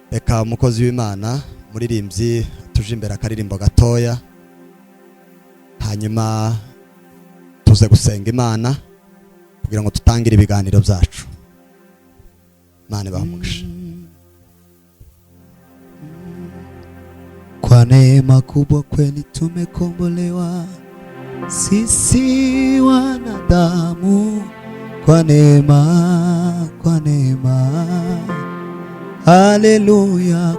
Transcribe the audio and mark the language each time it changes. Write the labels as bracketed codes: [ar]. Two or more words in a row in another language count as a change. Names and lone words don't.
[rw] Reka umukozi w'Imana muririmbyi tuje imbere akaririmbo gatoya, hanyuma tuze gusenga Imana kugira ngo tutangire ibiganiro byacu. Imana ibamugisha. [sw] Kwa neema kubwa kweli tumekombolewa sisi wanadamu, kwa neema, kwa neema, haleluya.